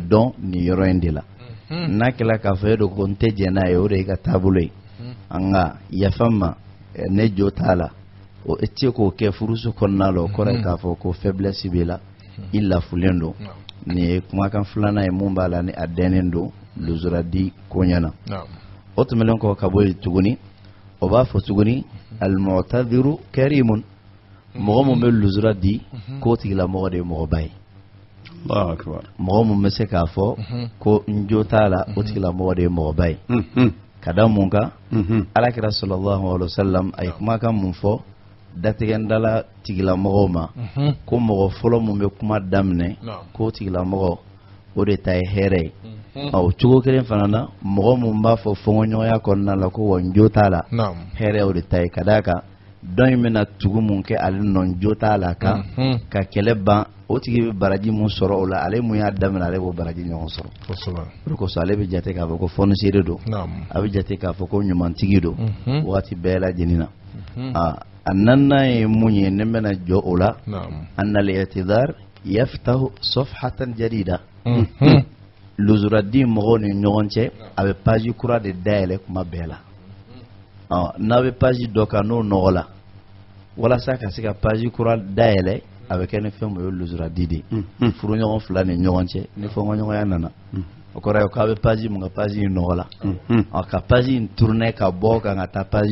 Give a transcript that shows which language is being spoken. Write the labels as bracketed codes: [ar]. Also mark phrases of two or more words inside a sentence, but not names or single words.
[bm] dɔn nin yɔrɔ in de la n'a kɛla k'a fɔ e do ko n tɛ jɛn n'a ye o de ye ka taabolo ye nka yafa ma ne jo t'a la o e tɛ k'o kɛ furuso kɔnɔna la o kɔrɔ ye k'a fɔ ko faiblesse b'i la i lafulen don nin ye kumakan filanan ye mun b'a la ni a dɛnnen don luzura di ko ɲɛna o tɛmɛnen kɔ ka bɔ yen tuguni o b'a fɔ tuguni [ar] المعتذر كريم [bm] mɔgɔ mun bɛ luzura di k'o tigilamɔgɔ de ye mɔgɔba ye mɔgɔ mun bɛ se k'a fɔ ko n jo t'a la o tigilamɔgɔ de ye mɔgɔba ye ka da mun kan alakira [ar] صلى الله عليه وسلم [bm] a ye kumakan mun fɔ datigɛndala tigilamɔgɔw ma ko mɔgɔ fɔlɔ mun bɛ kuma daminɛ k'o tigilamɔgɔ o de ta ye hɛrɛ ye o cogo kelen fana na mɔgɔ mun b'a fɔ fɔɲɔgɔnya kɔnɔna la ko wa n jo t'a la hɛrɛ o de ta ye ka d'a kan dɔn in bɛna tugu mun kɛ ale nɔ jo t'a la kan ka kɛlɛ ban o tigi bɛ baraji mun sɔrɔ o la ale mun y'a daminɛ ale b'o baraji ɲɔgɔn sɔrɔ o de kosɔn ale bɛ jate k'a fɔ ko fɔnisere don a bɛ jate k'a fɔ ko ɲumantigi don wagati bɛɛ lajɛlen na a naaninan ye mun ye ne bɛna jɔ o la [ar] أن الاعتذار يفتح صفحة جديدة [bm] luzura di mɔgɔw ni ɲɔgɔn cɛ a bɛ page kura de dayɛlɛ kuma bɛɛ la n'a bɛ page dɔ kan n'o nɔgɔ la walasa ka se ka page kura dayɛlɛ a bɛ kɛ ni fɛn mun ye luzura di de furuɲɔgɔn fila ni ɲɔgɔn cɛ ni fɔɲɔgɔnya nana o kɔrɔ ye k'a bɛ page mun ka page in nɔgɔ la ka page in tourner ka bɔ kan ka taa page